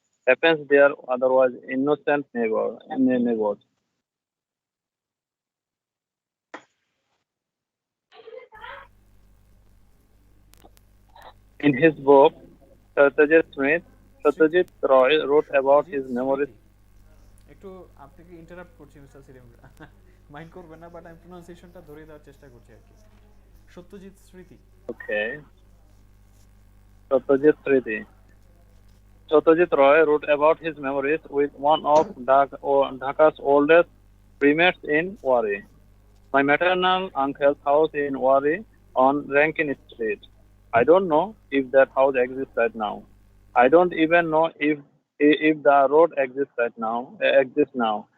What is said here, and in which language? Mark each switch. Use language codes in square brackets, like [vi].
[en] Happens their otherwise innocent neighbors. In his book, Satyajit Roy wrote about [bn] Satyajit [en] his memories. [bn] স্মৃতি একটু আপনাকে interrupt করছি mister SIRIM mind করবেন না বাট আমি প্রোনাউন্সিয়েশনটা ধরে দেওয়ার চেষ্টা করছি আর কি সত্যজিৎ স্মৃতি [en] Okay, Satyajit Tridi. Satyajit Roy wrote about his memories with one of Dhaka's oldest primates in Wari. My maternal uncle's house in Wari on Rankin Street. I don't know if that house exists right now. I don't even know if the road exists now.